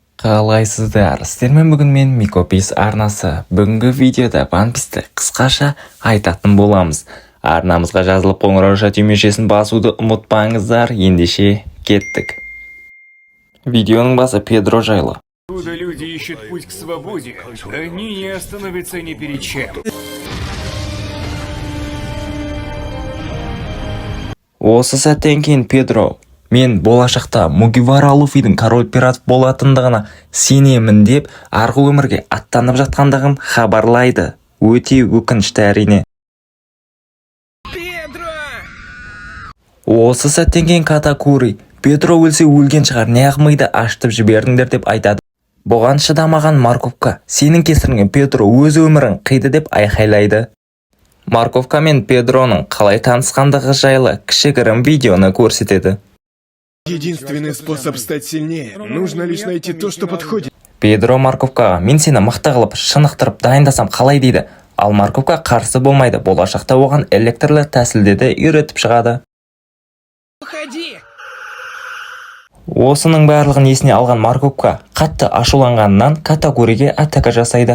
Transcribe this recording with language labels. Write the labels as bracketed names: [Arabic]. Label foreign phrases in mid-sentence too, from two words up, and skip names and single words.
[Kazakh] Қалайсыздар, сіздермен бүгін мен Микопис арнасы. Бүгінгі видеода One Piece'ті қысқаша айтатын боламыз. Арнамызға жазылып қоңырауша түймешесін басуды ұмытпаңыздар. Ендеше кеттік. Видеоның басы Педро жайлы. [Russian] Откуда люди ищут путь к свободе, они не остановятся ни перед чем. [Kazakh] Осы сәттен кейін Педро: мен болашақта Мугивара Луфидің король пират болатындығына сенемін деп арғы өмірге аттанып жатқандығын хабарлайды. Өте өкінішті әрине. Осы сәттен кейін Катакури: Педро өлсе өлген шығар, неғып миды ашытып жібердіңдер деп айтады. Бұған шыдамаған Марковка: сенің кесіріңнен Педро өз өмірін қиды деп айқайлайды. Марковка мен Педроның қалай танысқандығы жайлы кішігірім видеоны көрсетеді. [Russian] Единственный способ стать сильнее. Нужно лишь найти то, что подходит. [Kazakh] Педро Марковкаға: мен сені мықты қылып шынықтырып дайындасам қалай дейді. Ал Марковка қарсы болмайды. Болашақта оған электрлі тәсілдерді үйретіп шығады. Осының барлығын есіне алған Марковка қатты ашуланғанынан Катакуриге атака жасайды.